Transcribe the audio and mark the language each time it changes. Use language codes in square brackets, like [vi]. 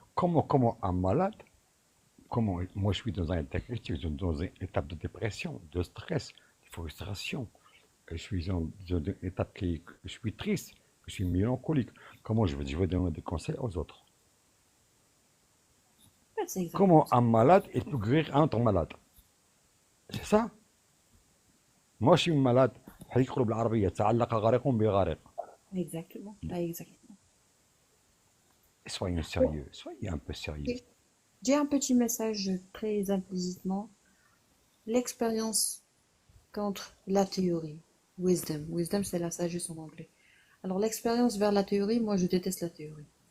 [fr] Comment un malade, comment moi je suis dans un état critique, je suis dans une étape de dépression, de stress, de frustration. Je suis dans une étape que je suis triste, je suis mélancolique. Comment je vais donner des conseils aux autres? Ouais, c'est exactement Comment ça. un malade il peut guérir un autre malade? C'est ça. moi je suis malade. [ar] حيقولوا بالعربية تعلق غارق بغارق. [fr] Exactement. Ouais, exactement. Soyez Bon, sérieux, soyez un peu sérieux. ok. J'ai un petit message très implicitement. L'expérience contre la théorie. Wisdom. Wisdom, c'est la sagesse en anglais. Alors, l'expérience vers la théorie, moi, je déteste la théorie.